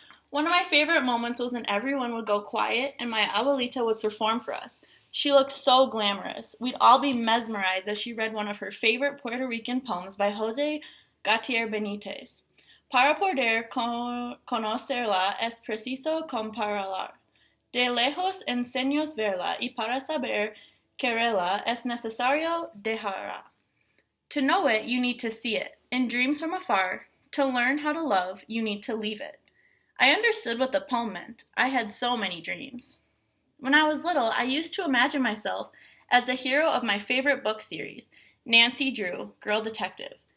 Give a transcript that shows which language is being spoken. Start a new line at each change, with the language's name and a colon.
English: One of my favorite moments was when everyone would go quiet and my abuelita would perform for us. She looked so glamorous. We'd all be mesmerized as she read one of her favorite Puerto Rican poems by Jose Gatier Benitez.
Spanish: Para poder conocerla es preciso compararla. De lejos enseños verla y para saber quererla es necesario dejarla.
English: To know it, you need to see it. In dreams from afar, to learn how to love, you need to leave it. I understood what the poem meant. I had so many dreams. When I was little, I used to imagine myself as the hero of my favorite book series, Nancy Drew, Girl Detective.